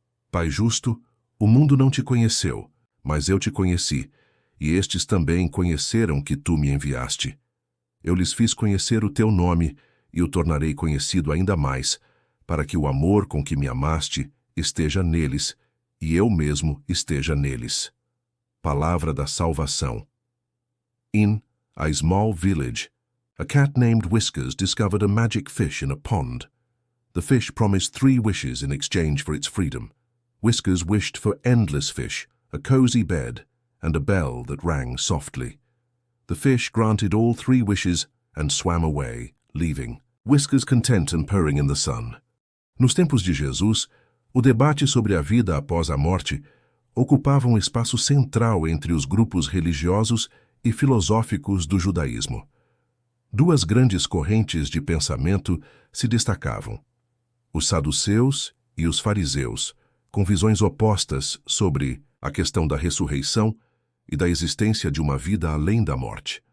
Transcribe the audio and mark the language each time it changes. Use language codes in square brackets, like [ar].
[pt] Pai justo, o mundo não te conheceu, mas eu te conheci, e estes também conheceram que tu me enviaste. Eu lhes fiz conhecer o teu nome e o tornarei conhecido ainda mais, para que o amor com que me amaste esteja neles e eu mesmo esteja neles. Palavra da salvação. [en] In a small village, a cat named Whiskers discovered a magic fish in a pond. The fish promised 3 wishes in exchange for its freedom. Whiskers wished for endless fish, a cozy bed, and a bell that rang softly. The fish granted all 3 wishes and swam away, leaving Whiskers content and purring in the sun. [pt] Nos tempos de Jesus, o debate sobre a vida após a morte ocupava um espaço central entre os grupos religiosos e filosóficos do judaísmo. 2 grandes correntes de pensamento se destacavam: os saduceus e os fariseus, com visões opostas sobre a questão da ressurreição e da existência de uma vida além da morte.